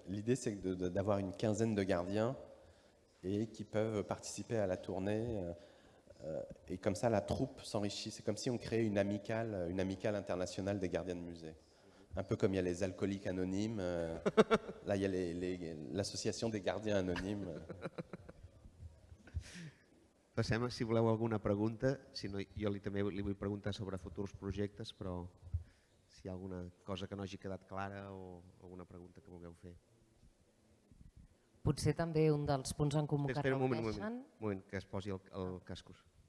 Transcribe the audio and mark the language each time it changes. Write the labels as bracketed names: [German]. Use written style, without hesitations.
[French] L'idée c'est d'avoir une quinzaine de gardiens et qui peuvent participer à la tournée. Et comme ça, la troupe s'enrichit. C'est comme si on créait une amicale internationale des gardiens de musée. Un peu comme il y a les alcooliques anonymes, là il y a l'association des gardiens anonymes. [Catalan] Passem, si voleu alguna pregunta, si no jo també li vull preguntar sobre futurs projectes, però si hi ha alguna cosa que no hagi quedat clara o alguna pregunta que vulgueu fer. Potser també un dels punts en comú que Espera un reuneixen... moment, que es posi el cascos.